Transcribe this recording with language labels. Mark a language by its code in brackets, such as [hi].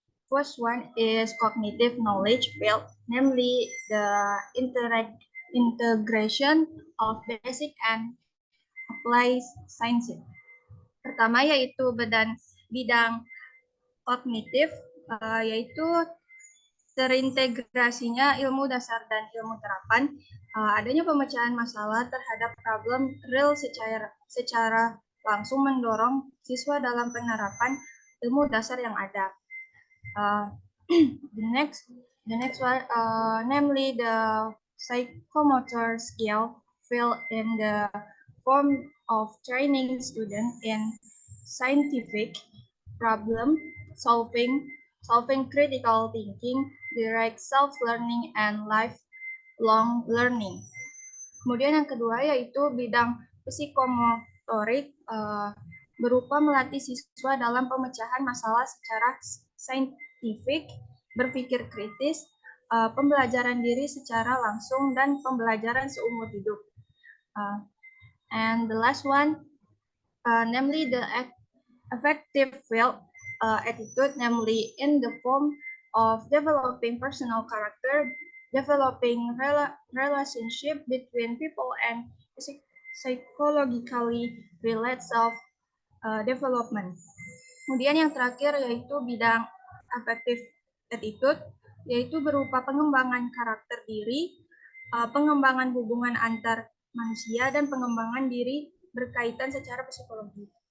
[en] First one is cognitive knowledge field, namely the integration of basic and applied sciences. [id] Pertama yaitu bidang kognitif, yaitu terintegrasinya ilmu dasar dan ilmu terapan, adanya pemecahan masalah terhadap problem real secara langsung mendorong siswa dalam penerapan ilmu dasar yang ada. [en] The next one, namely the psychomotor skill field in the form of training students in scientific problem solving, critical thinking, direct self-learning, and lifelong learning. [id] Kemudian yang kedua yaitu bidang psikomotorik, berupa melatih siswa dalam pemecahan masalah secara saintifik, berpikir kritis, pembelajaran diri secara langsung, dan pembelajaran seumur hidup. [en] And the last one, namely the affective field attitude, namely in the form of developing personal character, developing relationship between people, and psychologically related self-development. [id] Kemudian yang terakhir yaitu bidang [en] affective attitude, [id] yaitu berupa pengembangan karakter diri, pengembangan hubungan antar manusia, dan pengembangan diri berkaitan secara psikologi.